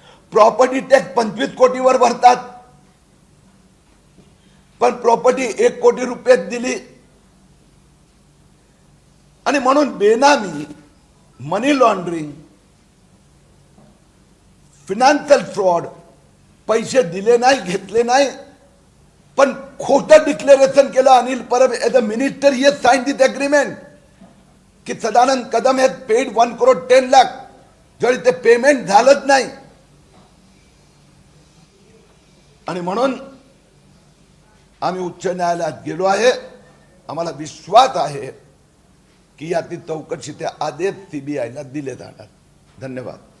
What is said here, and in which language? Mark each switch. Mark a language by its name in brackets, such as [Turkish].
[Marathi] Property tax 25 कोटीवर भरतात, पण property 1 कोटी रुपये दिली. आणि म्हणून बेनामी, मनी लॉन्ड्रिंग, फिनान्शियल फ्रॉड, पैसे दिले नाही, घेतले नाही, पण खोटं डिक्लेरेशन केलं Anil Parab. [English] As a minister he has signed this agreement की Sadanand Kadam has paid 1,10,00,000. [Marathi] जरी ते पेमेंट झालंच नाही. आणि म्हणून आम्ही उच्च न्यायालयात गेलो आहे. आम्हाला विश्वास आहे की यातील चौकशीचे आदेश सीबीआयला दिले जाणार. धन्यवाद.